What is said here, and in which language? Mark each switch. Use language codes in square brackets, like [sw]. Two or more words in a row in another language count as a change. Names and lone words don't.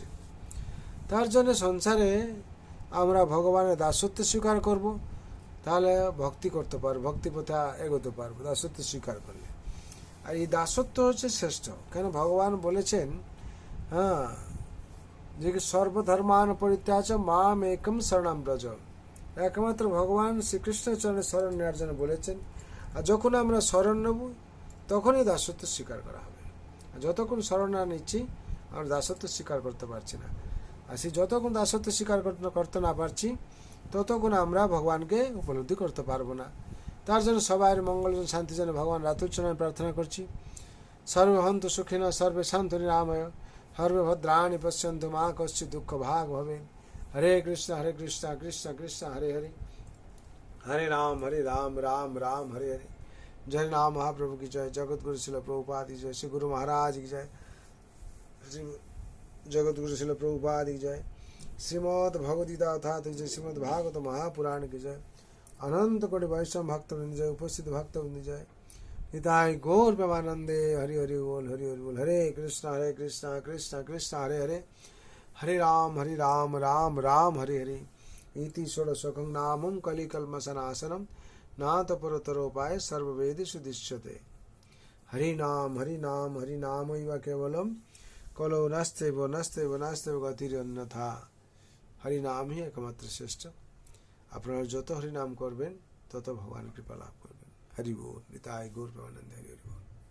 [bn] তার জন্য সংসারে আমরা ভগবানের দাসত্ব স্বীকার করব, তাহলে ভক্তি করতে পারবো, ভক্তি পথে এগোতে পারবো দাসত্ব স্বীকার করলে। আর এই দাসত্ব হচ্ছে শ্রেষ্ঠ, কেন ভগবান বলেছেন যে [sa] সর্বধর্মান পরিত্যাজ্য মাম একম শরণম ব্রজ। [bn] একমাত্র ভগবান শ্রীকৃষ্ণের চরণে শরণ নেওয়ার জন্য বলেছেন। আর যখন আমরা শরণ নেব, তখনই দাসত্ব স্বীকার করা হবে। আর যতক্ষণ শরণ না নিচ্ছি, আমরা দাসত্ব স্বীকার করতে পারছি না। আর সেই যতক্ষণ দাসত্ব স্বীকার করতে না পারছি, ততক্ষণ আমরা ভগবানকে উপলব্ধি করতে পারবো না। তার জন্য সবাইয়ের মঙ্গল শান্তির জন্য ভগবান রাতুচ্ছনায় প্রার্থনা করছি। [sa] সর্বে হন্তু সুখিন সর্বে শান্ত নিরাময় সর্বে ভদ্রাণি পশ্যন্তু মা কশ্চিৎ দুঃখ ভাগ ভবে। হরে কৃষ্ণ কৃষ্ণ কৃষ্ণ হরে হরে, হরে রাম রাম রাম হরে হরে। [hi] जय नाम महाप्रभु की जय। जगत गुरु शिल प्रभुपाद की जय। श्री गुरु महाराज की जय। श्री जगत गुरु शिल प्रभुपाद की जय। श्रीमद् भगवद्गीता अर्थात जय। श्रीमद् भागवत महापुराण की जय। अनंत कोटि वैष्णव भक्तवृंद जय। उपस्थित भक्तवृंद जय। [bn] নিতাই গৌর প্রেমানন্দে হরি হরি বোল হরি হরি বোল। [sa] हरे कृष्ण कृष्ण कृष्ण हरे हरे, हरे राम राम राम हरे हरे। इति षोडशकं नामं कलिकल्मषनाशनं नाथ परतरोपाय सर्ववेदेषु दृश्यते। हरिनाम हरिनाम हरिनामैव केवलम कलो नास्त्यैव नास्त्यैव नास्त्यैव गतिरन्यथा। [bn] হরিনাম হি একমাত্র শ্রেষ্ঠ। আপনারা যত হরিনাম করবেন তত ভগবান কৃপা লাভ করবেন। হরি বল। নিতাই গৌর প্রেমানন্দে হরি বল।